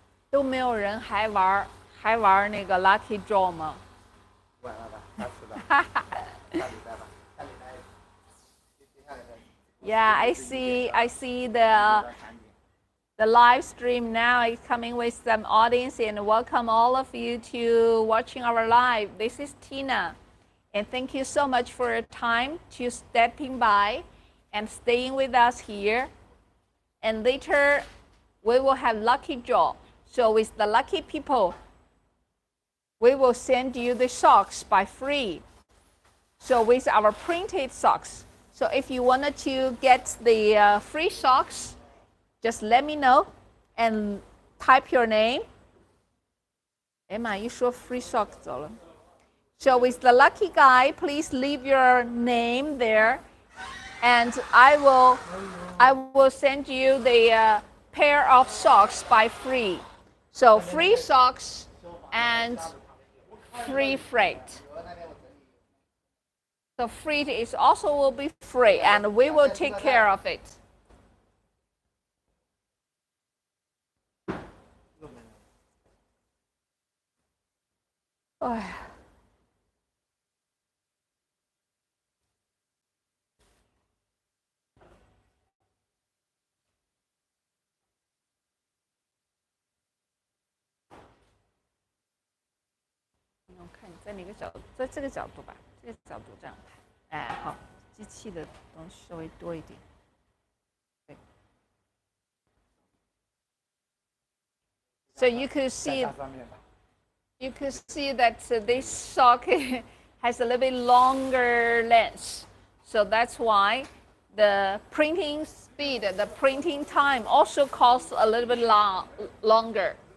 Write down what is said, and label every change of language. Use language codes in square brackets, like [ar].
[zh] 都没有人还玩那个 Lucky Draw 吗？晚了吧，下次吧，下礼拜吧，下礼拜。 [en] Yeah, I see the live stream now is coming with some audience, and welcome all of you to watching our live. This is Tina, and thank you so much for your time to stepping by and staying with us here. And later we will have lucky draw. So with the lucky people, we will send you the socks by free. So with our printed socks. So if you wanted to get the free socks, just let me know and type your name. [zh] 哎妈，一说 [en] free sock [zh] 走了。 [en] So with the lucky guy, please leave your name there, and I will send you the pair of socks by free. So free socks and free freight. So freight is also will be free, and we will take care of it. [zh] 哎呀。我看你在哪个角度，在这个角度吧，这个角度这样拍，哎，好，机器的东西稍微多一点。对。 [en] So you could see that this sock has a little bit longer length. So that's why the printing speed, the printing time also costs a little bit longer.